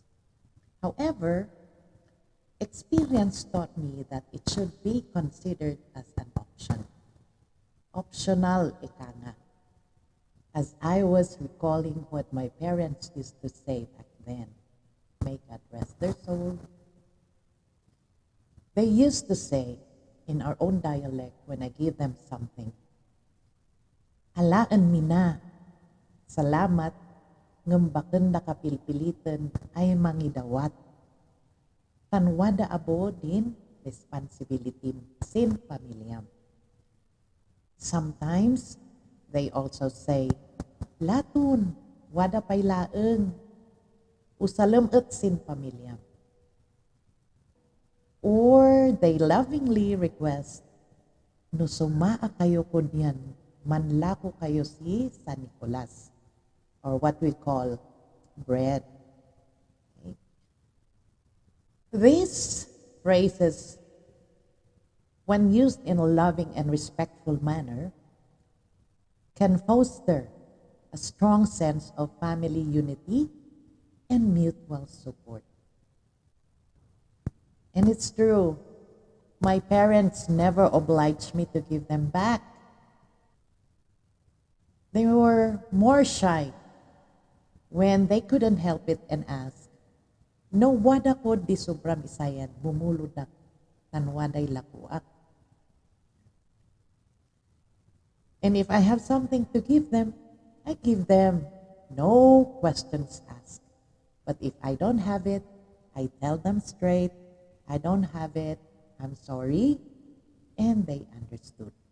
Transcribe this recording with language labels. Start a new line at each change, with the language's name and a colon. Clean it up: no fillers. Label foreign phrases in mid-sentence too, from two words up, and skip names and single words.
English: However, experience taught me that it should be considered as an option. Optional,
Filipino: ika nga.
English: As I was recalling what my parents used to say back then, may God rest their soul, they used to say in our own dialect when I give them something,
Ibaloi: alaan mi na, salamat, ngembaken da kapilpilitan ay mangidawat. Tanwada abo din responsibility sin pamilyam.
English: Sometimes they also say,
Ibaloi: latun, wada pay laeng, usalem et sin pamilyam.
English: Or they lovingly request,
Ibaloi: no sumaa kayo kunyan, manlako kayo si San Nicolas,
English: or what we call bread. Okay. These phrases, when used in a loving and respectful manner, can foster a strong sense of family unity and mutual support. And it's true, my parents never obliged me to give them back. They were more shy when they couldn't help it and asked,
Ibaloi: no wada ko di sobrang isayan, bumuludak, tan waday lakuak.
English: And if I have something to give them, I give them. No questions asked. But if I don't have it, I tell them straight, I don't have it, I'm sorry, and they understood.